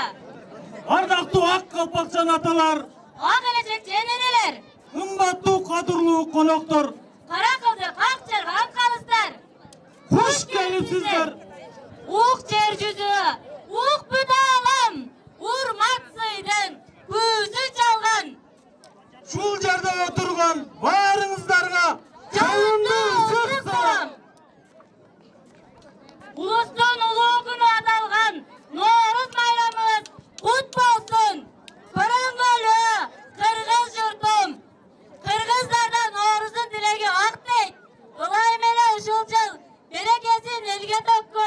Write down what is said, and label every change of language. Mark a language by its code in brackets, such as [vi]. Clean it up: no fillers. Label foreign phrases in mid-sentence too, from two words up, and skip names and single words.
[ky] Ардактуу ак калпакчан аталар, Ак келечекчи энелер, кымбаттуу кадырлуу коноктор, кара кылды как чырган калыстар. Хуш келипсиздер. Ук жер жүзү, ук бүт аалам, [kk] шул жерде отырған барыңыздарға жалынды ысык салам. [ky] Улустун улуу күнү аталган Ноорuz майрамыбыз кут болсун. Көрөнгөлү кыргыз журтум. Кыргыздарда Ноорузун тилеги ак дейт. Ылай мене ушул жыл берекесин элге төккүн.